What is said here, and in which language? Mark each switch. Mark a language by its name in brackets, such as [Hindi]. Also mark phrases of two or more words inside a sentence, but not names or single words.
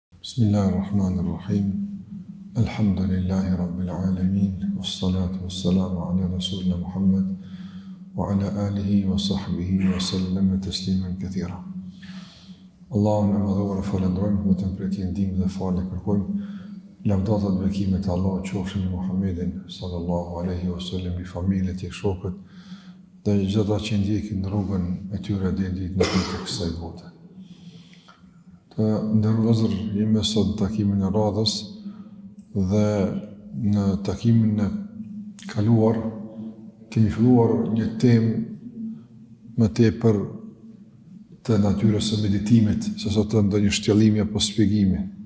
[Arabic] بسم الله الرحمن الرحيم الحمد لله رب العالمين. والصلاة والسلام على رسولنا محمد وعلى آله وصحبه وسلم تسليما كثيرا. [Albanian] Allahun e madhuar falendrojmë, vetëm për ti ndihmë dhe falë kërkojmë. Lavdata dhe bekimet e Allahut qofshin me Muhammedin [Arabic] صلى الله عليه وسلم, [Albanian] bi familjet e shokët dhe çdo ata që ndjekin rrugën e tyre deri në ditën e kësaj bote. Të ndërlozër, jemi sot në takimin e radhës dhe në takimin e kaluar kemi filluar një temë më tepër të natyrës së meditimit, se sot të ndonjë shtjellimi apo shpjegimi.